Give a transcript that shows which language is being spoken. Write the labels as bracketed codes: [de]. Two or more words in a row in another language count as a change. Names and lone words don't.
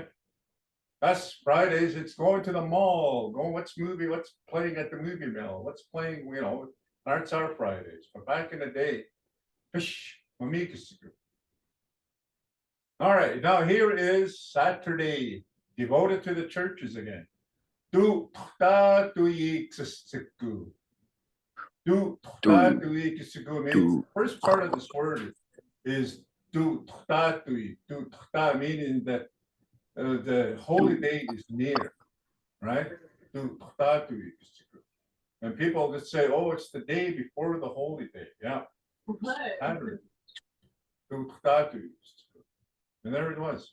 [en] That's Fridays, it's going to the mall, what's playing at the movie mill, what's playing, you know, that's our Fridays. But back in the day, fish, mami kisiku. All right, now here is Saturday, devoted to the churches again. Du ta tui kisiku. Du ta tui kisiku means, first part of this word is du ta tui, du ta meaning that the holy day is near, right? And people just say, oh, it's the day before the holy day. Yeah. Saturday. And there it was.